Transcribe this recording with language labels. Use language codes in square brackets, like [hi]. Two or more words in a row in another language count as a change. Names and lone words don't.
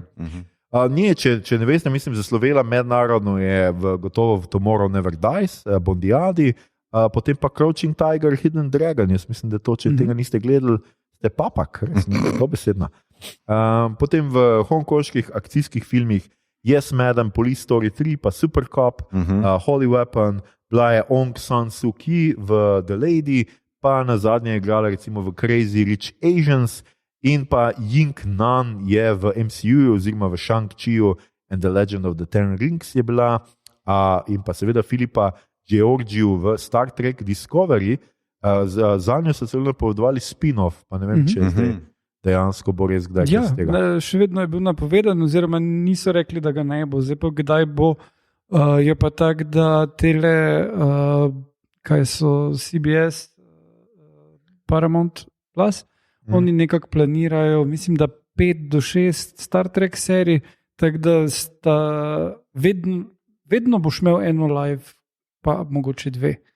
[sl] Nije, če ne veste, mislim, zaslovela mednarodno je gotovo v Tomorrow Never Dies, Bondiadi, potem pa Crouching Tiger, Hidden Dragon. Jaz mislim, da to, če tega niste gledali, ste papak, res ni dobesedna. Potem v hongkonških akcijskih filmih Yes, Madam, Police Story 3, pa Super Cop, Holy Weapon, bila je Aung San Suu Kyi v The Lady, pa na zadnje je igrala recimo v Crazy Rich Asians, in pa Ying Nan je v MCU oziroma v Shang-Chiu and the Legend of the Ten Rings je bila, in pa seveda Filipa Georgiou v Star Trek Discovery. Za njo so celo napovedovali spin-off, pa ne vem, če je zdaj dejansko bo res kdaj iz tega. Ja, še vedno je bil napovedan, oziroma niso rekli, da ga ne bo. Zdaj pa kdaj bo, je pa tak, da tele, kaj so CBS, Paramount Plus, oni nekako planirajo, mislim, da 5 do 6 Star Trek serij, tako da sta vedno boš imel eno live, pa mogoče 2.